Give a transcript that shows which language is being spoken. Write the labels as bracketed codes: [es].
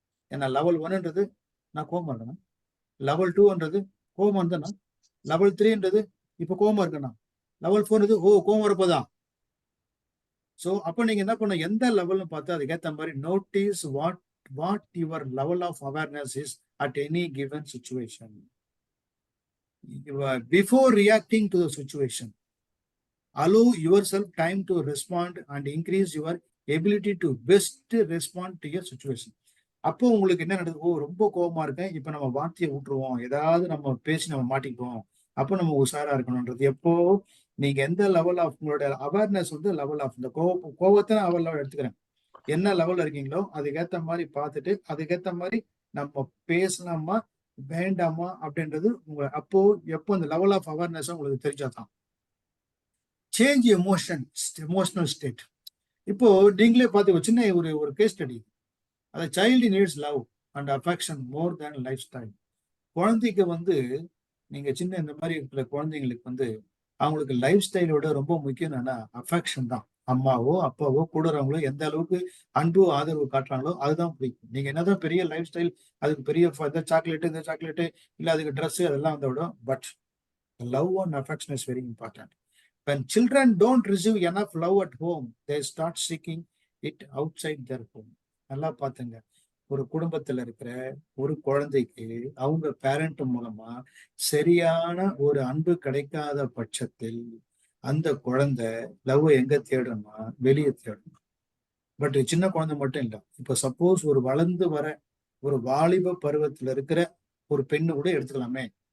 [ta] ஏன்னா லெவல் 1ன்றது நான் கோபமா இருக்கேன்னா, லெவல் 2ன்றது கோபமா இருந்தேன்னா, லெவல் 3ன்றது இப்ப கோபமா இருக்கேன்னா, லெவல் 4ன்றது கோபம் வரப்போதான். சோ அப்ப நீங்க என்ன பண்ண, எந்த லெவல்னு பார்த்து அதுக்கேற்ற மாதிரி [en] Notice what your level of awareness is at any given situation. Before reacting to the situation, allow yourself time to respond and increase your ability to best respond to your situation. [ta] அப்போ உங்களுக்கு என்ன நடக்குது? ரொம்ப கோபமா இருக்கேன், இப்ப நம்ம வார்த்தையை விட்டுருவோம், ஏதாவது நம்ம பேசி நம்ம மாட்டிக்குவோம், அப்போ நம்ம உஷாரா இருக்கணும்ன்றது. எப்போ நீங்க எந்த லெவல் ஆஃப் உங்களோட அவேர்னஸ் வந்து லெவல் ஆஃப் இந்த கோபத்தை நான் அவள் எடுத்துக்கிறேன். என்ன லெவல்ல இருக்கீங்களோ அதுக்கேற்ற மாதிரி பார்த்துட்டு அதுக்கேற்ற மாதிரி நம்ம பேசலாமா வேண்டாமா அப்படின்றது உங்க அப்போ எப்போ இந்த லெவல் ஆஃப் அவேர்னஸ் உங்களுக்கு தெரிஞ்சாதான். [en] Change emotional state. [ta] இப்போ நீங்களே பார்த்து சின்ன ஒரு கேஸ் ஸ்டடி. [en] அது child needs love and affection more than lifestyle. [ta] குழந்தைக்கு வந்து நீங்க சின்ன இந்த மாதிரி இருக்கிற குழந்தைங்களுக்கு வந்து அவங்களுக்கு லைஃப் ஸ்டைலோட ரொம்ப முக்கியம் என்னன்னா அஃபெக்ஷன் தான். அம்மாவோ அப்பாவோ கூடுறவங்களோ எந்த அளவுக்கு அன்பு ஆதரவு காட்டுறாங்களோ அதுதான் பிடிக்கும். நீங்க என்னதான் பெரிய லைஃப் ஸ்டைல், அதுக்கு பெரிய சாக்லேட்டு இந்த சாக்லேட்டு இல்ல அதுக்கு ட்ரெஸ் அதெல்லாம் வந்து விடும். [en] But love and affection is very important. When children don't receive enough love at home, they start seeking it outside their home. [ta] நல்லா பாத்துங்க, ஒரு குடும்பத்துல இருக்கிற ஒரு குழந்தைக்கு அவங்க பேரண்ட் மூலமா சரியான ஒரு அன்பு கிடைக்காத பட்சத்தில் அந்த குழந்தை லவ் எங்க தேடணும்னா வெளியே தேடணும். பட் சின்ன குழந்தை மட்டும் இல்லை, இப்ப சப்போஸ் ஒரு வளர்ந்து வர ஒரு வாலிப பருவத்துல இருக்கிற ஒரு பெண்ணு கூட எடுத்துக்கலாமே.